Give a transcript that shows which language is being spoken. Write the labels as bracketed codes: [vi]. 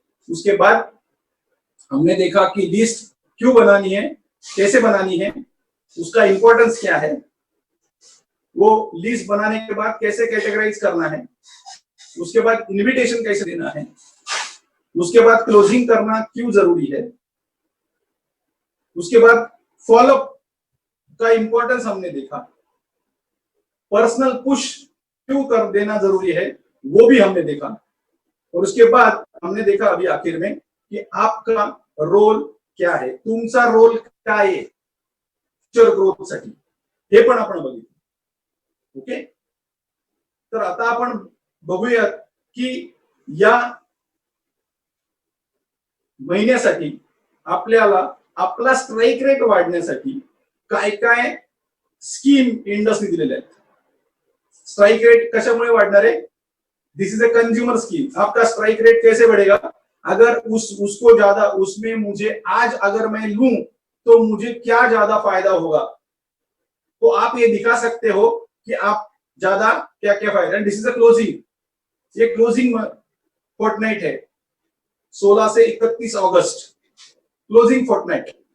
[hi] उसके बाद हमने देखा कि लिस्ट क्यों बनानी है, कैसे बनानी है, उसका इंपॉर्टेंस क्या है, वो लिस्ट बनाने के बाद कैसे कैटेगराइज करना है, उसके बाद इनविटेशन कैसे देना है, उसके बाद क्लोजिंग करना क्यों जरूरी है, उसके बाद फॉलोअप का इंपॉर्टेंस हमने देखा, पर्सनल पुश क्यों कर देना जरूरी है वो भी हमने देखा. और उसके बाद हमने देखा अभी आखिर में कि आपका रोल क्या आहे, [mr] तुमचा रोल काय आहे फ्युचर ग्रोथ साठी, हे पण आपण बघितलं. ओके, तर आता आपण बघूयात की या महिन्यासाठी आपल्याला आपला स्ट्राइक रेट वाढण्यासाठी काय काय स्कीम इंडसने दिलेल्या आहेत. स्ट्राइक रेट कशामुळे वाढणार आहे, [en] This is a consumer scheme. [hi] आपका स्ट्राइक रेट कैसे बढ़ेगा, अगर उसको ज्यादा उसमें मुझे आज अगर मैं लूं तो मुझे क्या ज्यादा फायदा होगा, तो आप ये दिखा सकते हो कि आप ज्यादा क्या क्या फायदा. [en] this is a closing, [hi] ये क्लोजिंग फोर्टनाइट है 16 से 31 अगस्त, क्लोजिंग फोर्टनाइट.